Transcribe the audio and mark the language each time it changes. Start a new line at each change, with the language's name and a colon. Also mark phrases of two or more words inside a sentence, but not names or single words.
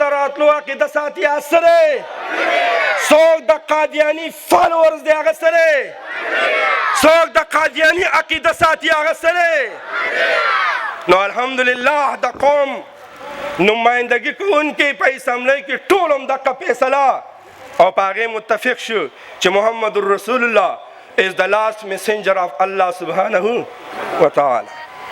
Pashto: راتلو عقیده ساتي هغه څه دی څوک د قادیاني فالوورز دی هغه څه دی څوک د قادیاني عقیده ساتي هغه څه دی نو الحمدلله د قوم نمائندګي کوونکي په اسمبلی کې ټول هم دغه فیصله او په هغې متفق شو چې محمد رسول الله
English: is the last messenger of Allah
Arabic: سبحانه وتعالى